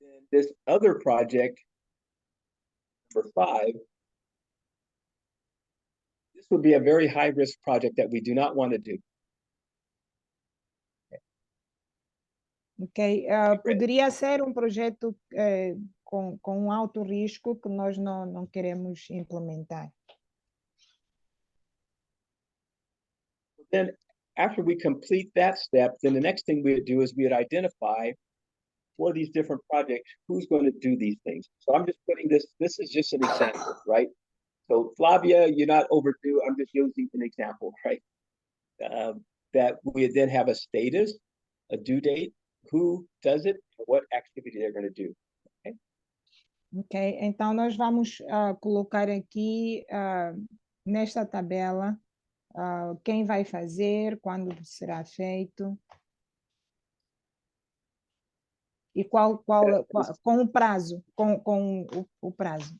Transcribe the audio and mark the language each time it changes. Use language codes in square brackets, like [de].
[en] This other project, number 5, this would be a very high-risk project that we do not want to do. [pt] Ok, poderia ser projeto com alto risco que nós não queremos implementar. [en] Then after we complete that step, then the next thing we would do is we would identify for these different projects, who's going to do these things. So I'm just putting this is just an example, right? So Flavia, you're not overdue. I'm just using an example, right? That we then have a status, a due date, who does it, and what activity they're going to do. Okay? [pt] Ok, então nós vamos colocar aqui nesta tabela quem vai fazer, quando será feito e qual com o prazo, com o prazo.